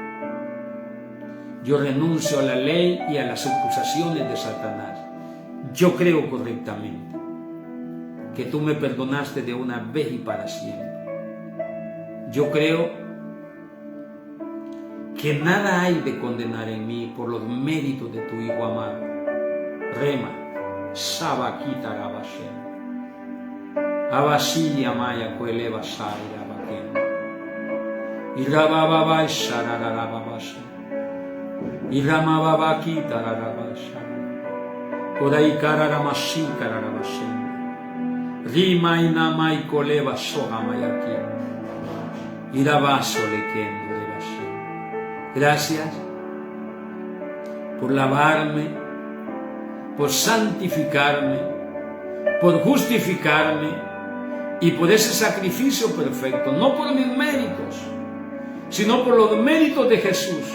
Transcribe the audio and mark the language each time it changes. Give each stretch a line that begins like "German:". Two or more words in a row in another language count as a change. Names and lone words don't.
Spanish: Yo renuncio a la ley y a las acusaciones de Satanás. Yo creo correctamente que tú me perdonaste de una vez y para siempre. Yo creo que nada hay de condenar en mí por los méritos de tu Hijo amado. Rema, Sabakita Rabashem, Abasiya Maya Kueleva Saira Baken, Irababa Shararabashem, Iramabakita Rabashem, Kodaikara Ramashika Rabashem, Rima Inamai Koleva Soha Mayakim. Irabaso Lekendo de Bashem. Gracias por lavarme, por santificarme, por justificarme y por ese sacrificio perfecto, no por mis méritos, sino por los méritos de Jesús.